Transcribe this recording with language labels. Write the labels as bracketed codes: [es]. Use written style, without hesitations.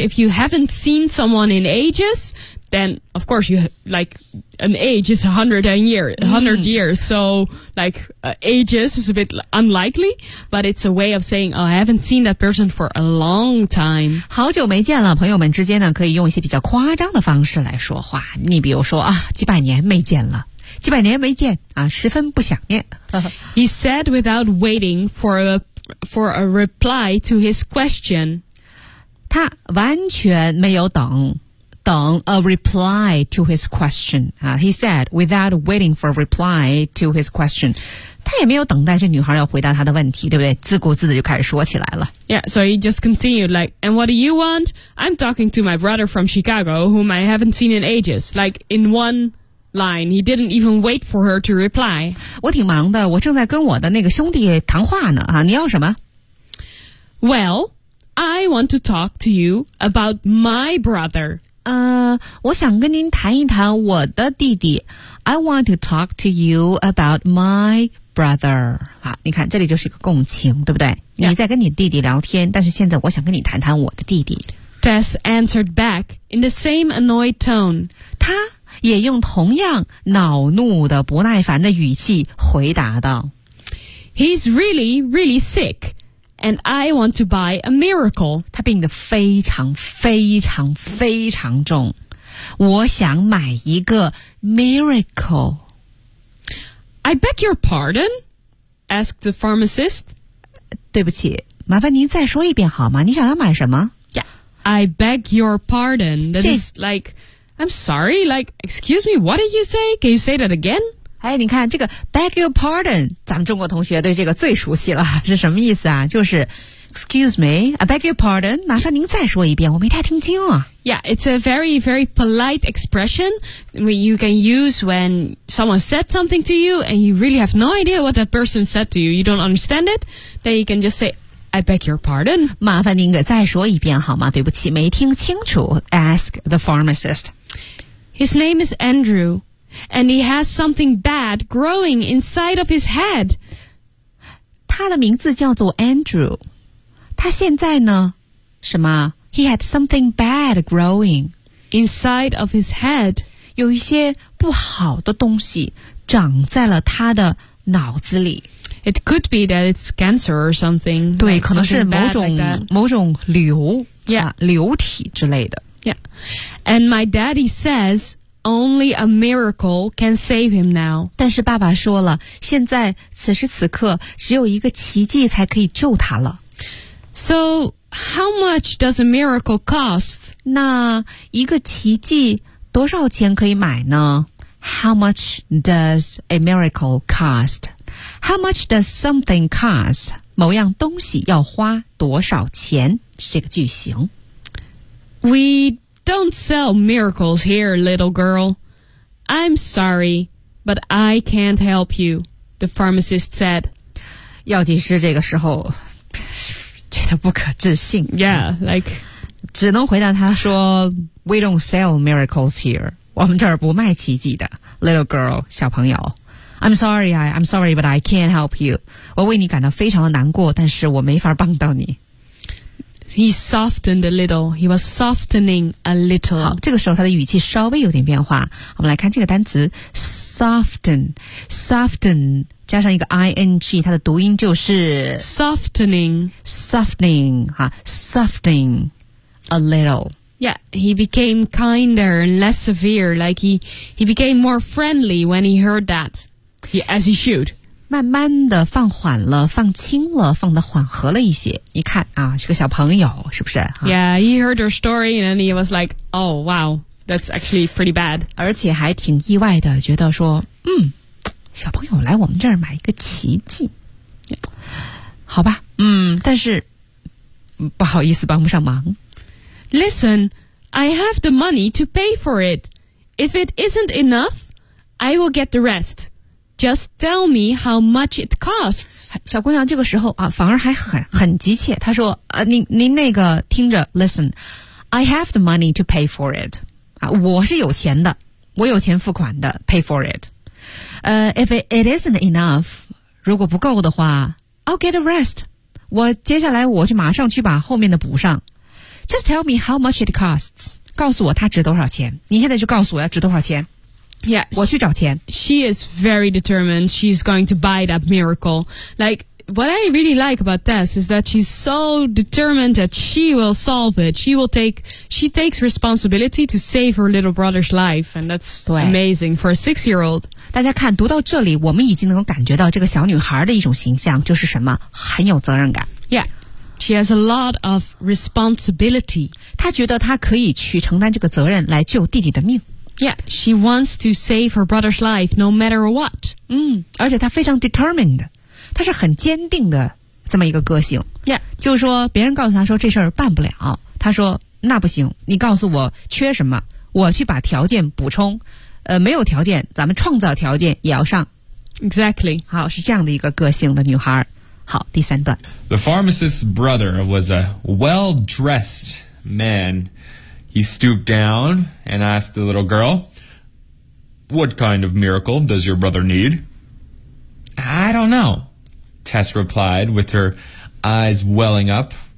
[en] If you haven't seen someone in ages, then of course you like an age is 100 years. So like、ages is a bit unlikely, but it's a way of saying, oh, I haven't seen that person for a long time. [zh] 好久没见了，朋友们之间呢可以用一些比较夸张的方式来说话。你比如说啊，几百年没见了。几百年没见啊，十分不想念。 [en] He said without waiting for a reply to his question. [zh] 他完全没有等等 [en] a reply to his question.、He said, without waiting for a reply to his question. [zh] 他也没有等待这女孩要回答他的问题，对不对？自顾自的就开始说起来了。 [en] Yeah, so he just continued like, and what do you want? I'm talking to my brother from Chicago, whom I haven't seen in ages. Like, in one... Line. He didn't even wait for her to reply. [zh] 我挺忙的，我正在跟我的那个兄弟谈话呢。啊，你要什么 [en] ？Well, I want to talk to you about my brother. [zh] 我想跟您谈一谈我的弟弟。 [en] I want to talk to you about my brother. [zh] 好，你看这里就是一个共情，对不对？ [en] Yeah. [zh] 你在跟你弟弟聊天，但是现在我想跟你谈谈我的弟弟。 [en] Tess answered back in the same annoyed tone. [zh] 他。也用同样恼怒的不耐烦的语气回答道 [en] He's really, really sick and I want to buy a miracle [zh] 他病得非常非常非常重我想买一个 miracle [en] I beg your pardon? Asked the pharmacist [zh] 对不起麻烦您再说一遍好吗你想要买什么 [en] Yeah, I beg your pardon That is likeI'm sorry, like, excuse me, what did you say? Can you say that again? [zh] 哎，你看这个 [en] beg your pardon, [zh] 咱们中国同学对这个最熟悉了，是什么意思啊？就是 [en] excuse me, I beg your pardon, [zh] 麻烦您再说一遍，我没太听清啊。 [en] Yeah, it's a very, very polite expression you can use when someone said something to you and you really have no idea what that person said to you, you don't understand it, then you can just say,I beg your pardon. [zh] 麻烦您再说一遍好吗？对不起，没听清楚。 [en] Ask the pharmacist. His name is Andrew, and he has something bad growing inside of his head. [zh] 他的名字叫做 Andrew. 他现在呢？什么 [en] ？He had something bad growing inside of his head. [zh] 有一些不好的东西长在了他的脑子里。 [en] It could be that it's cancer or something. [zh] 对 [en] like, [zh] 可能是某种、 [en] like、 [zh] 某种瘤、 [en] yeah. [zh] 啊、瘤体之类的。 [en] Yeah. And my daddy says only a miracle can save him now. [zh] 但是爸爸说了现在此时此刻只有一个奇迹才可以救他了。 [en] So, how much does a miracle cost? [zh] 那一个奇迹多少钱可以买呢 [en] How much does a miracle cost? How much does something cost? [zh] 某样东西要花多少钱是这个句型。 [en] We don't sell miracles here, little girl. I'm sorry, but I can't help you, the pharmacist said. [zh] 药剂师这个时候觉得不可置信。 [en] Yeah, like... [zh] 只能回答他说 [en] We don't sell miracles here. [zh] 我们这儿不卖奇迹的。 [en] Little girl, [zh] 小朋友。 [en] I'm sorry, but I can't help you. [zh] 我为你感到非常的难过，但是我没法帮到你。 [en] He softened a little. He was softening a little. [zh] 好，这个时候他的语气稍微有点变化。我们来看这个单词 [en] soften, soften [zh] 加上一个 ing, 它的读音就是 [en] softening, softening, 哈 softening a little. Yeah, he became kinder and less severe. Like he became more friendly when he heard that. He, as he should. [zh] 慢慢的放缓了，放轻了，放得缓和了一些。你看啊，是个小朋友，是不是？ [en] Yeah, he heard her story and he was like, oh, wow, that's actually pretty bad. [zh] 而且还挺意外的，觉得说，嗯，小朋友来我们这儿买一个奇迹。 [en] Yeah. [zh] 好吧，嗯，但是不好意思，帮不上忙。 [en] Listen, I have the money to pay for it. If it isn't enough, I will get the rest. Just tell me how much it costs. [zh] 小姑娘这个时候啊，反而还很急切。她说：“您那个听着 [en] ，Listen, I have the money to pay for it. [zh] 啊，我是有钱的，我有钱付款的 ， [en] pay for it. If it isn't enough, [zh] 如果不够的话 [en] ，I'll get the rest. [zh] 我接下来我就马上去把后面的补上。” [en] Just tell me how much it costs. [zh] 告诉我它值多少钱。你现在就告诉我要值多少钱。 [en] Yeah, [zh] 我去找钱。 [en] She is very determined. She's going to buy that miracle. Like, what I really like about Tess is that she's so determined that she will solve it. She takes responsibility to save her little brother's life. And that's amazing for a six-year-old. [zh] 大家看，读到这里，我们已经能够感觉到这个小女孩的一种形象，就是什么？很有责任感。 [en] Yeah. She has a lot of responsibility. [zh] 她觉得她可以去承担这个责任来救弟弟的命。 [en] Yeah, she wants to save her brother's life no matter what. [zh] 而且她非常 determined. 她是很坚定的这么一个个性。 [en] Yeah. [zh] 就是说别人告诉她说这事儿办不了。她说那不行，你告诉我缺什么，我去把条件补充。没有条件咱们创造条件也要上。 [en] Exactly. [zh] 好，是这样的一个个性的女孩。好，第三段。 [en] The pharmacist's brother was a well-dressed man. He stooped down and asked the little girl, What kind of miracle does your brother need? I don't know, Tess replied with her eyes welling up.